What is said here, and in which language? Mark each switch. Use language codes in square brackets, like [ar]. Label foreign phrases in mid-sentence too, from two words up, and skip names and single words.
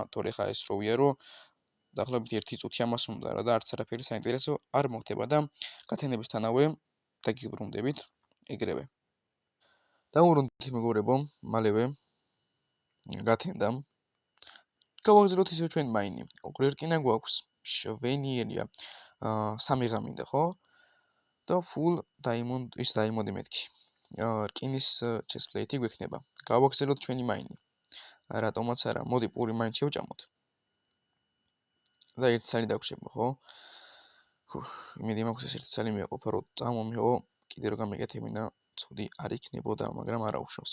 [ka] თორე ეხლა ეს როვია რომ დაახლოებით 1 წუთი ამას უნდა რა და არც არაფერი საინტერესო არ მოხდება და გათენებისთანავე დაგებრუნდებით ეგრევე. დავუბრუნდით მეგობრებო, მალევე გათენდა. გავაგზავნოთ ისევ ჩვენ მაინი. ორი რკინა გვაქვს. შვენიერია. 3 გამინდა, ხო? და [en] full diamond [ka] ის diamond მეთქი. რკინის [en] chest plate- [ka] ი გვექნება. გავაგზავნოთ ჩვენი მაინი. რატომაც არა. მოდი პური მაინც შევჭამოთ. და 1 ცალი დაგვრჩება, ხო? იმედი მაქვს ეს 1 ცალი მეყოფა რომ წამომიო, კიდე რომ გამეკეთებინა, ცუდი არ იქნებოდა, მაგრამ არა უშავს.